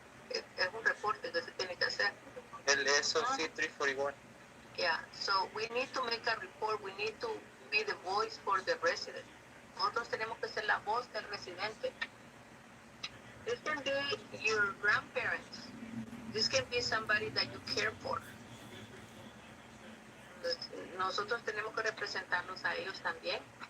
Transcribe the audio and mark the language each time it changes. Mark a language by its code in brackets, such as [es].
[es] Es un reporte que se tiene que hacer. El SOC 341. [en] Yeah, so we need to make a report. We need to be the voice for the resident. [es] Nosotros tenemos que ser la voz del residente. [en] This can be your grandparents. This can be somebody that you care for. [es] Nosotros tenemos que representarnos a ellos también.